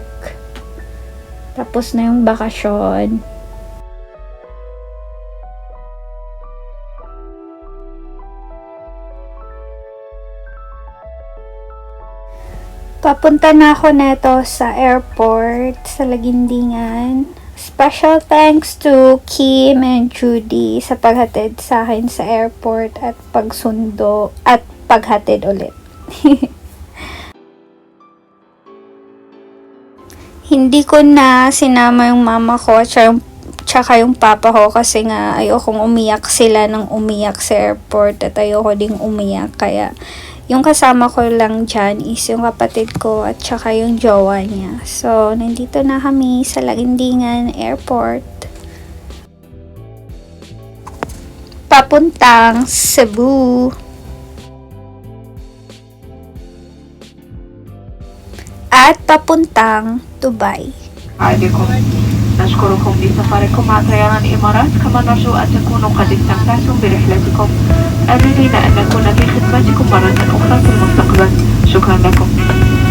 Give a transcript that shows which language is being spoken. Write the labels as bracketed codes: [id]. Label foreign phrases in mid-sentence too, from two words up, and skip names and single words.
[tl] Tapos na yung bakasyon. Papunta na ako neto sa airport, sa Lagindingan. [en] Special thanks to Kim and Judy [tl] sa paghatid sa akin sa airport at pagsundo at paghatid ulit. Hindi ko na sinama yung mama ko at tsaka yung papa ko kasi nga ayokong umiyak sila ng umiyak sa airport at ayoko ding umiyak kaya yung kasama ko lang dyan is yung kapatid ko at saka yung jowa niya. So, nandito na kami sa Lagindingan Airport. Papuntang Cebu. At papuntang Dubai. [ar] عليكم نشكركم لسفركم مع طيران الإمارات كما نرجو أن تكونوا قد استمتعتم برحلتكم آملين أن نكون في خدمتكم مرة أخرى في المستقبل شكرا لكم